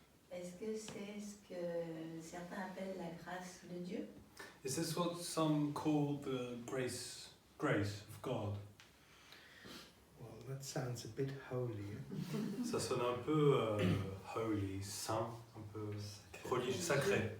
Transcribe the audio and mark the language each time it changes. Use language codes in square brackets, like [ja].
[fr] Est-ce que c'est ce que certains appellent la grâce de Dieu? [en] Is this what some call the grace of God? Well, that sounds a bit holy. [fr] Ça sonne un peu holy, saint, un peu religieux, sacré.